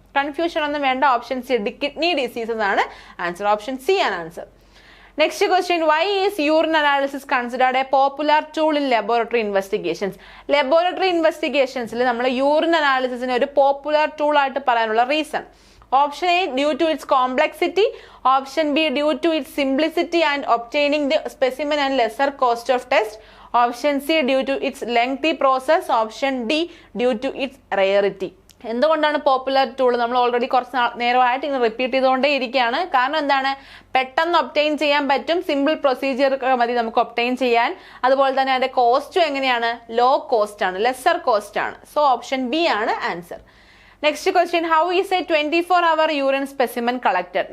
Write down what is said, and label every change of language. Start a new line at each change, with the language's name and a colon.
Malayalam: Confusion ഒന്നും വേണ്ട, option C kidney disease എന്നാണ് ആൻസർ. ഓപ്ഷൻ സി ആണ് answer.
English: Next question, why is urine analysis considered a popular tool in laboratory investigations?
Malayalam: Laboratory ഇൻവെസ്റ്റിഗേഷൻസിൽ നമ്മൾ urine അനാലിസിസിനെ ഒരു popular tool ആയിട്ട് പറയാനുള്ള reason?
English: Option A, due to its complexity. Option B, due to its simplicity and obtaining the specimen and lesser cost of test. Option C, due to its lengthy process. Option D, due to its rarity.
Malayalam: എന്തുകൊണ്ടാണ് popular tool? നമ്മൾ already കുറച്ച് നേരമായിട്ട് ഇങ്ങനെ repeat ചെയ്തുകൊണ്ടേ ഇരിക്കുകയാണ്. കാരണം എന്താണ്? പെട്ടെന്ന് obtain ചെയ്യാൻ പറ്റും, സിമ്പിൾ പ്രൊസീജിയർ മതി നമുക്ക് ഒബ്റ്റെയിൻ ചെയ്യാൻ. അതുപോലെ തന്നെ അതിന്റെ കോസ്റ്റും എങ്ങനെയാണ്? ലോ കോസ്റ്റ് ആണ്, ലെസർ കോസ്റ്റ് ആണ്.
English: So option b ആണ് answer. Next question, how is a 24-hour urine specimen collected?